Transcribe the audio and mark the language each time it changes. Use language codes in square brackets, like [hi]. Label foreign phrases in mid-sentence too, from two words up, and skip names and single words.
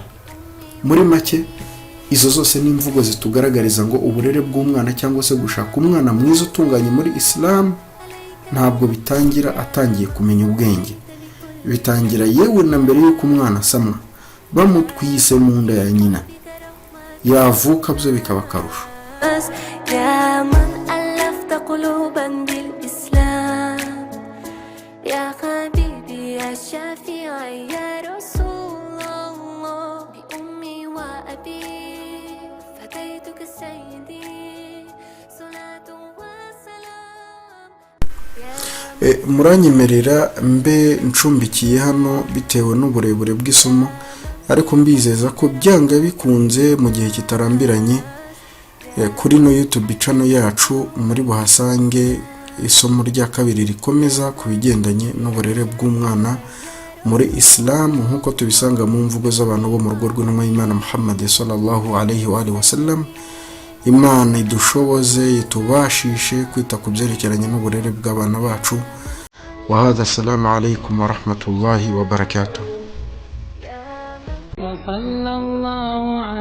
[rw] Muri make izo zose ni imvugo zitugaragariza ngo uburere bw'umwana cyangwa se gushaka umwana mwiza utunganye muri Islam ntabwo bitangira atangiye kumenya ubwenge. Bitangira yewe na mbere yuko umwana asamwa, bamutwise mu nda ya nyina, yavuka byo bikaba karusho. [ar] يا من ألفت قلوبا بالإسلام يا حبيبي يا شافعي يا رسول الله بأمي وأبي فديتك سيدي صلاة وسلام. [rw] Muranyemerera mbe ncumbikiye hano bitewe n'uburebure bw'isomo, ariko mbizeza ko byanga bikunze mu gihe kitarambiranye kuri no YouTube channel yacu muri buhasange isomo rya kabiri rikomeza ku bigendanye n'uburere bw'umwana muri Islam nkuko tubisanga mu mvugo z'abantu bo mu rugo rw'intumwa y'Imana Muhammad [ar] صلى الله عليه وآله وسلم. [rw] Imana idushoboze itubashishe kwita ku byerekeranye n'uburere bw'abana bacu. [ar] وهذا السلام عليكم ورحمة الله وبركاته. وصلى الله